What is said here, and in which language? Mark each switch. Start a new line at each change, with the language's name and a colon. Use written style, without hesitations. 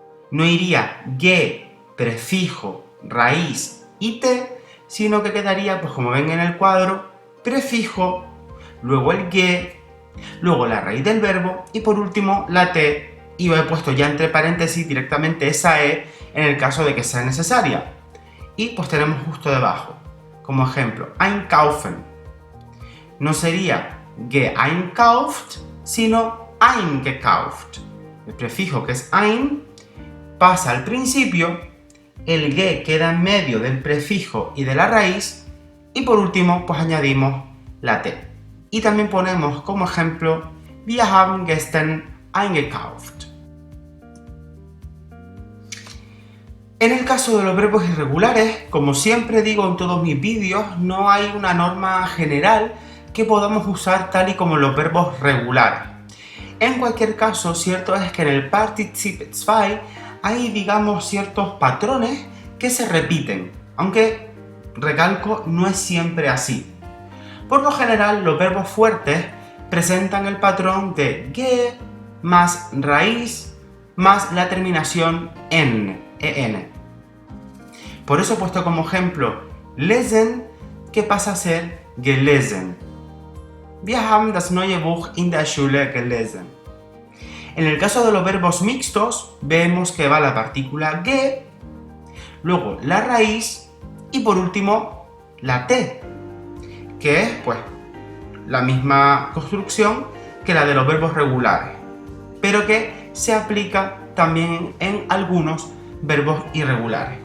Spanish: No iría ge, prefijo, raíz y T, sino que quedaría, pues como ven en el cuadro, prefijo, luego el ge, luego la raíz del verbo y por último la T, y he puesto ya entre paréntesis directamente esa E en el caso de que sea necesaria. Y pues tenemos justo debajo, como ejemplo, einkaufen. No sería geeinkauft, sino eingekauft. El prefijo que es ein pasa al principio, el ge queda en medio del prefijo y de la raíz, y por último pues añadimos la T. Y también ponemos como ejemplo,
German: wir haben gestern eingekauft.
Spanish: En el caso de los verbos irregulares, como siempre digo en todos mis vídeos, no hay una norma general que podamos usar tal y como los verbos regulares. En cualquier caso, cierto es que en el Partizip 2 hay, digamos, ciertos patrones que se repiten, aunque, recalco, no es siempre así. Por lo general, los verbos fuertes presentan el patrón de ge más raíz más la terminación en. Por eso he puesto como ejemplo lesen, que pasa a ser gelesen.
German: Wir haben das neue Buch in der Schule gelesen.
Spanish: En el caso de los verbos mixtos, vemos que va la partícula ge, luego la raíz y por último la T, que es pues la misma construcción que la de los verbos regulares, pero que se aplica también en algunos verbos irregulares.